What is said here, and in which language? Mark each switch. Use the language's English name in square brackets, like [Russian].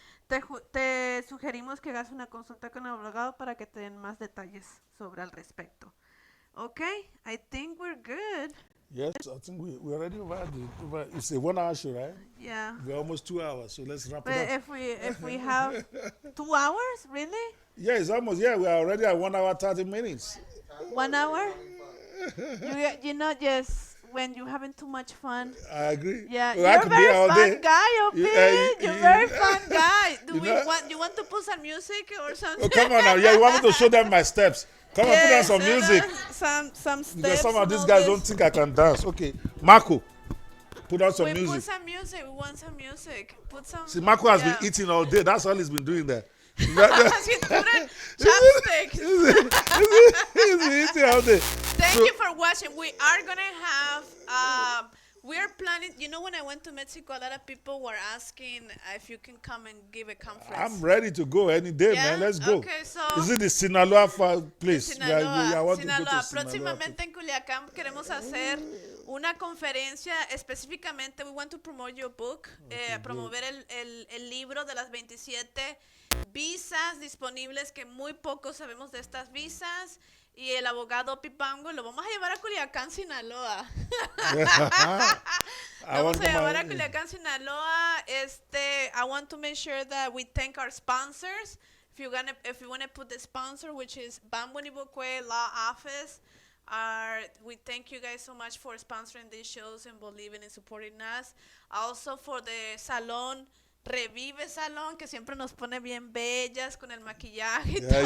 [Spanish] Te sugerimos que hagas una consulta con el abogado para que te den más detalles sobre al respecto. [English] Okay, I think we're good. Yes, I think we already over. It's a 1 hour show, right? Yeah. We're almost 2 hours, so let's wrap But it up. if we have 2 hours, really? Yeah, it's almost. Yeah, we're already at 1 hour 30 minutes. 1 hour? Just when you're having too much fun. I agree. Yeah, well, you're a very fun guy, Opie. You're a very fun guy. You want to put some music or something? Oh, come on now. Yeah, you want me to show them my steps? Come on, put on some music. Some steps. Because some of these guys don't think I can dance. Okay, Marco, put on some music. Put some music. We want some music. Put some. See, Marco has been eating all day. That's all he's been doing there. He's putting chopsticks. He's been eating all day. Thank you for watching. We are going to have... we're planning, when I went to Mexico, a lot of people were asking if you can come and give a conference. I'm ready to go any day, man. Let's go. Okay, so is it the Sinaloa place? Sinaloa. I want to go to Sinaloa. Sinaloa. [Spanish] Próximamente en Culiacán queremos hacer una conferencia específicamente. [English] We want to promote your book, [Spanish] promover el libro de las 27 visas disponibles, que muy poco sabemos de estas visas. Y el abogado Pipango lo vamos a llevar a Culiacán, Sinaloa. Vamos a llevar a Culiacán, Sinaloa. [English] I want to make sure that we thank our sponsors. If you want to put the sponsor, which is Bambo Nibokwe Law Office, we thank you guys so much for sponsoring these shows and believing and supporting us. Also for the [Spanish] Salón Revive Salón, que siempre nos pone bien bellas con el maquillaje.